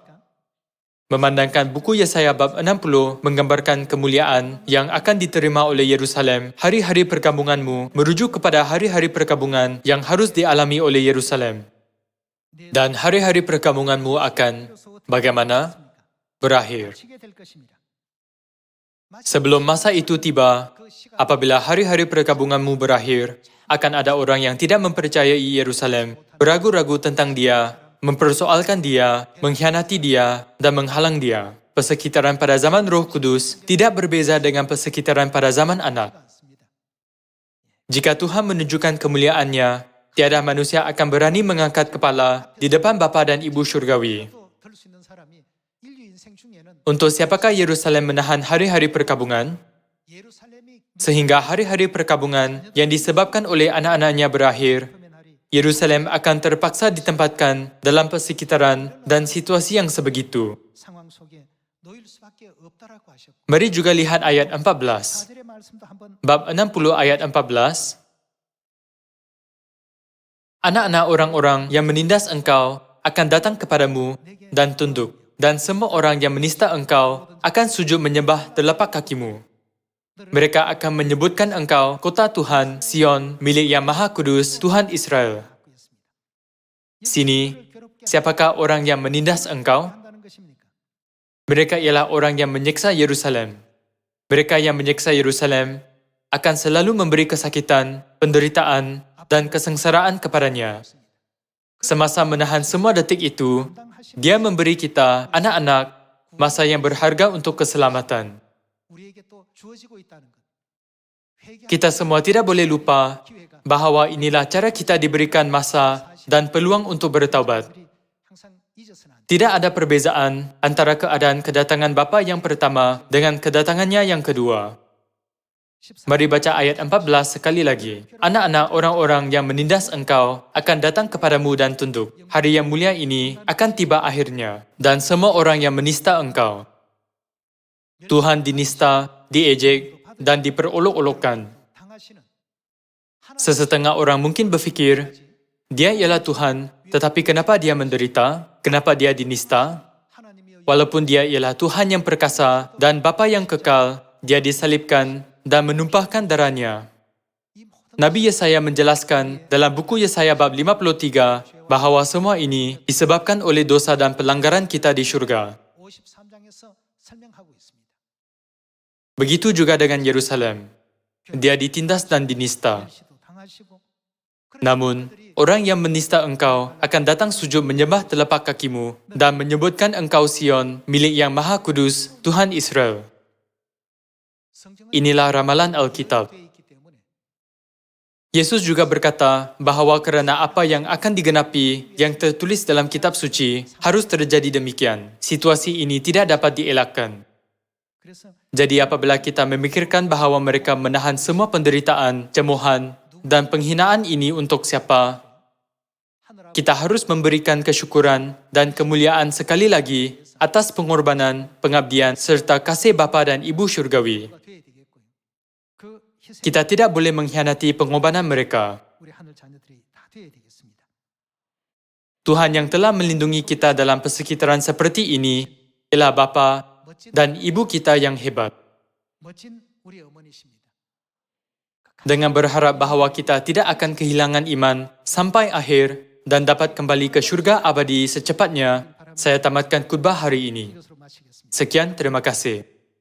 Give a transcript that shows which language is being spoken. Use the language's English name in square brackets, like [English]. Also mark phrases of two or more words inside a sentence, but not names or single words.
[Malay] Memandangkan buku Yesaya bab 60 menggambarkan kemuliaan yang akan diterima oleh Yerusalem, hari-hari perkabunganmu merujuk kepada hari-hari perkabungan yang harus dialami oleh Yerusalem. Dan hari-hari perkabunganmu akan bagaimana? Berakhir. [Korean] 치게 될 것입니다. [Malay] Sebelum masa itu tiba, apabila hari-hari perkabunganmu berakhir, akan ada orang yang tidak mempercayai Yerusalem, beragu-ragu tentang dia, mempersoalkan dia, mengkhianati dia, dan menghalang dia. Persekitaran pada zaman Roh Kudus tidak berbeza dengan persekitaran pada zaman anak. [Korean] 맞습니다. [Malay] Jika Tuhan menunjukkan kemuliaannya, tiada manusia akan berani mengangkat kepala di depan Bapa dan Ibu Syurgawi. [Korean] 또 들 수 있는 사람이 인류 인생 중에는 [Malay] Untuk siapakah Yerusalem menahan hari-hari perkabungan? [Korean] 예루살렘이 [Malay] Sehingga hari-hari perkabungan yang disebabkan oleh anak-anaknya berakhir, [Korean] 의 날이 [Malay] Yerusalem akan terpaksa ditempatkan dalam persekitaran dan situasi yang sebegitu. [Korean] 상황 속에 놓일 수밖에 없다라고 하셨고 [Malay] Mari juga lihat ayat 14. [Korean] 4절의 말씀도 한번 [Malay] Bab 60 ayat 14. Anak-anak orang-orang yang menindas engkau akan datang kepadamu dan tunduk, dan semua orang yang menista engkau akan sujud menyembah telapak kakimu. Mereka akan menyebutkan engkau kota Tuhan, Sion, milik yang Maha Kudus, Tuhan Israel. [Korean] 갖고 있습니다. [Malay] Sini, siapakah orang yang menindas engkau? [Korean] 한다는 것입니까? [Malay] Mereka ialah orang yang menyeksa Yerusalem. Mereka yang menyeksa Yerusalem akan selalu memberi kesakitan, penderitaan, dan kesengsaraan kepadanya. Semasa menahan semua detik itu, Dia memberi kita, anak-anak, masa yang berharga untuk keselamatan. [Korean] 우리에게 또 주어지고 있다는 것. 회개하는 [Malay] Kita semua tidak boleh lupa [Korean] 기회가 [Malay] bahawa inilah cara kita diberikan masa dan peluang untuk bertaubat. [Korean] 우리 항상 잊어서는 안 돼. [Malay] Tidak ada perbezaan antara keadaan kedatangan Bapa yang pertama dengan kedatangannya yang kedua. 14 Mari baca ayat 14 sekali lagi. Anak-anak orang-orang yang menindas engkau akan datang kepadamu dan tunduk. Hari yang mulia ini akan tiba akhirnya. Dan semua orang yang menista engkau. Tuhan dinista, diejek, dan diperolok-olokkan. [Korean] 당하시는 [Malay] Sesetengah orang mungkin berfikir, dia ialah Tuhan, tetapi kenapa dia menderita? Kenapa dia dinista? [Korean] 하나님이여 [Malay] Walaupun dia ialah Tuhan yang perkasa dan Bapa yang kekal, dia disalibkan dan menumpahkan darahnya. [Korean] 이 모든 [Malay] Nabi Yesaya menjelaskan dalam buku Yesaya bab 53 bahawa semua ini disebabkan oleh dosa dan pelanggaran kita di syurga. [Korean] 53장에서 설명하고 있습니다. [Malay] Begitu juga dengan Yerusalem. Dia ditindas dan dinista. [Korean] 시도 당하시고 [Malay] Namun, orang yang menista engkau akan datang sujud menyembah telapak kakimu dan menyebutkan engkau Sion, milik yang Maha Kudus, Tuhan Israel. [Korean] 성경은 [Malay] Inilah ramalan Alkitab. [Korean] 되어 있기 때문에 [Malay] Yesus juga berkata bahawa kerana apa yang akan digenapi yang tertulis dalam kitab suci harus terjadi demikian. Situasi ini tidak dapat dielakkan. [Korean] 그래서 [Malay] Jadi apabila kita memikirkan bahawa mereka menahan semua penderitaan, cemohan, dan penghinaan ini untuk siapa, [Korean] 하늘하고 [Malay] kita harus memberikan kesyukuran dan kemuliaan sekali lagi atas pengorbanan, pengabdian, serta kasih Bapa dan Ibu Syurgawi. [Korean] 되어야 되겠고요. 그 희생 [Malay] Kita tidak boleh mengkhianati pengorbanan mereka. [Korean] 우리 하늘 자녀들이 다 되어야 되겠습니다. [Malay] Tuhan yang telah melindungi kita dalam persekitaran seperti ini ialah Bapa [Korean] 멋진 [Malay] dan Ibu kita yang hebat. [Korean] 멋진 우리 어머니십니다. [Malay] Dengan berharap bahawa kita tidak akan kehilangan iman sampai akhir dan dapat kembali ke syurga abadi secepatnya, saya tamatkan khutbah hari ini. [Korean] 이것으로 마치겠습니다. [Malay] Sekian, terima kasih.